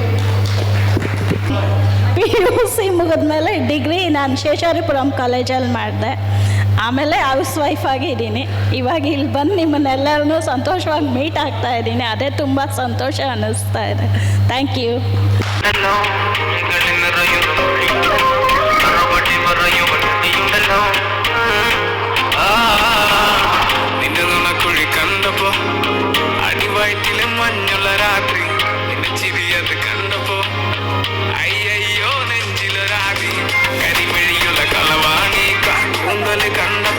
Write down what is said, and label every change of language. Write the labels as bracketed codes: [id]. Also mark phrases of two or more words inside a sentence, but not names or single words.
[kn] PUC ಮುಗಿದ್ಮೇಲೆ ಡಿಗ್ರಿ ನಾನು ಶೇಷಾರಿಪುರಂ ಕಾಲೇಜಲ್ಲಿ ಮಾಡಿದೆ. ಆಮೇಲೆ ಹೌಸ್ ವೈಫ್ ಆಗಿದ್ದೀನಿ. ಇವಾಗ ಇಲ್ಲಿ ಬಂದು ನಿಮ್ಮನ್ನೆಲ್ಲರನ್ನೂ ಸಂತೋಷವಾಗಿ ಮೀಟ್ ಆಗ್ತಾ ಇದ್ದೀನಿ. ಅದೇ ತುಂಬ ಸಂತೋಷ ಅನ್ನಿಸ್ತಾ ಇದೆ. [en] Thank you. [ml] കുഴി കണ്ടപ്പോ അടിവയറ്റിലെ മഞ്ഞുള്ള രാത്രി നിന്റെ ചിരിയത് കണ്ടപ്പോ അയ്യോ നെഞ്ചിലൊരാതി കരിമിഴിയുള്ള കളവാണി കൂന്തല് കണ്ടപ്പോ